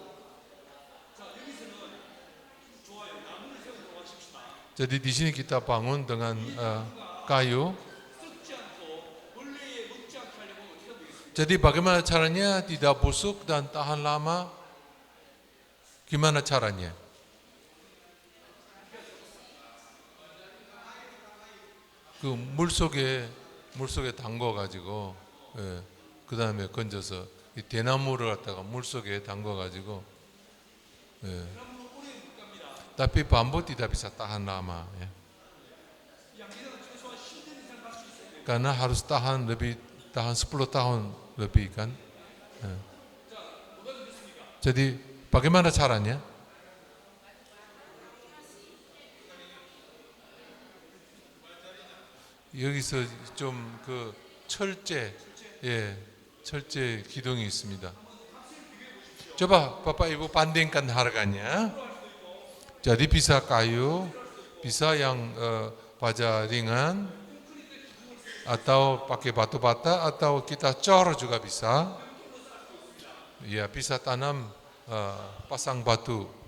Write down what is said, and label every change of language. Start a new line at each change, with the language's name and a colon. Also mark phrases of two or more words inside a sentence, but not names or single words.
Indonesian: Jadi di sini kita bangun dengan kayu. Jadi bagaimana caranya tidak busuk dan tahan lama? Gimana caranya?
Korean: 그 물속에 담궈 가지고 그 다음에 건져서 이 대나무를 갖다가 물속에 담궈 가지고
Indonesian: tapi bambu tidak bisa tahan lama ya. Karena harus tahan 10 tahun lebih kan. Jadi bagaimana caranya?
Korean: 여기서 좀 그 철제 기둥이 있습니다.
Indonesian: coba Bapak Ibu bandingkan harganya. Jadi bisa kayu, bisa yang baja ringan, atau pakai batu bata, atau kita cor juga bisa. Ya bisa tanam pasang batu.